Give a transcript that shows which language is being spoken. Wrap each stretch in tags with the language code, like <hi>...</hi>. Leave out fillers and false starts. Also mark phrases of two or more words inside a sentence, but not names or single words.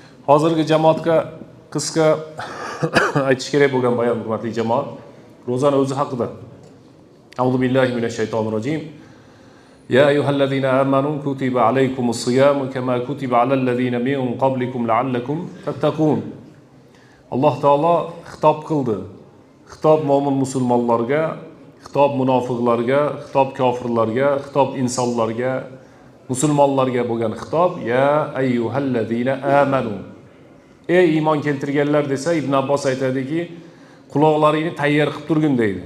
<uz>Hozirgi jamoatga qisqa aytish kerak bo'lgan bayon, hurmatli jamoat, ro'zani o'zi haqida.</uz> <ar>أعوذ بالله من الشيطان الرجيم. يا أيها الذين آمنوا كتب عليكم الصيام كما كتب على الذين من قبلكم لعلكم تتقون.</ar> <uz>Alloh taolo xitob qildi. Xitob mo'min musulmonlarga, xitob munofiqlarga, xitob kofirlarga, xitob insonlarga, musulmonlarga bo'lgan xitob.</uz> <ar>يا أيها الذين آمنوا.</ar> <uz>Ey iymon keltirganlar desa, Ibn Abbos aytadiki, quloqlaringni tayyor qilib turgin deydi.</uz>